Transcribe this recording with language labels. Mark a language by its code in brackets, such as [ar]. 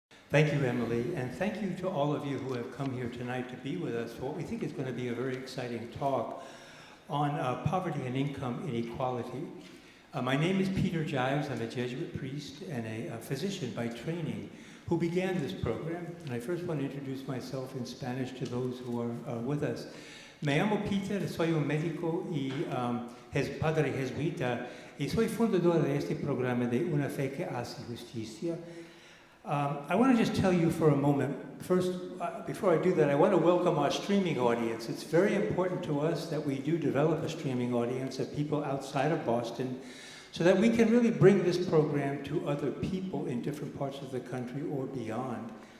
[en] Thank you, Emily, and thank you to all of you who have come here tonight to be with us for what we think is going to be a very exciting talk on poverty and income inequality. My name is Peter Giles. I'm a Jesuit priest and a physician by training who began this program. And I first want to introduce myself in Spanish to those who are with us. [es] Me llamo Peter, soy un médico y padre jesuita, y soy fundador de este programa de Una Fe que Hace Justicia. [en] I want to just tell you for a moment, first, before I do that, I want to welcome our streaming audience. It's very important to us that we do develop a streaming audience of people outside of Boston so that we can really bring this program to other people in different parts of the country or beyond.